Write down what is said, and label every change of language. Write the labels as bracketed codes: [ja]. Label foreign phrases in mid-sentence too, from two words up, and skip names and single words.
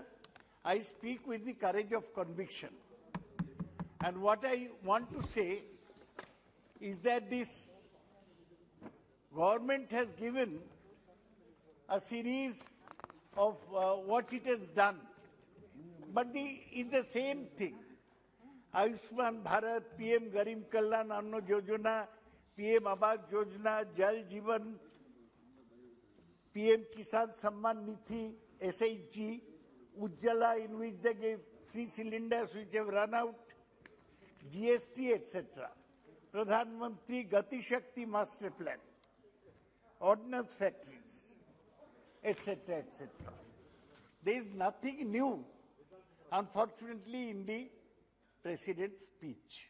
[en] I speak with the courage of conviction. And what I want to say is that this government has given a series of what it has done. But it's the same thing. Ayushman Bharat, PM Garib Kalyan Anna Yojana, PM Awas Yojana, Jal Jeevan, PM Kisan Samman Nidhi, SHG, Ujjwala, in which they gave 3 cylinders which have run out, GST, etc. Pradhan Mantri Gati Shakti Master Plan, ordnance factories, etc., etc. There is nothing new, unfortunately, in the President's speech.